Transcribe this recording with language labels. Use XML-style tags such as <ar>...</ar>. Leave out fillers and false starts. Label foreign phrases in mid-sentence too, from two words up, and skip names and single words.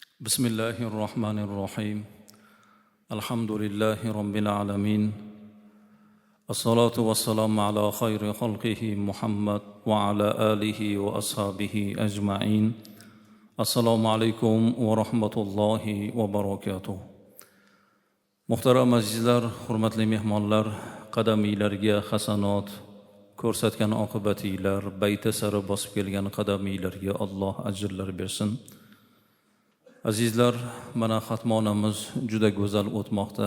<ar>بسم الله الرحمن الرحيم الحمد لله رب العالمين الصلاة والسلام على خير خلقه محمد وعلى آله وأصحابه أجمعين السلام عليكم ورحمة الله وبركاته.</ar> <uz>Muhtaram azizlar, hurmatli mehmonlar, qadamiylarga hasanot, ko'rsatgan oqibatinglar, bayta sari bosib kelgan qadamiylarga Alloh ajrlar bersin. Azizlar, mana xatmonamiz juda go'zal o'tmoqda.</uz>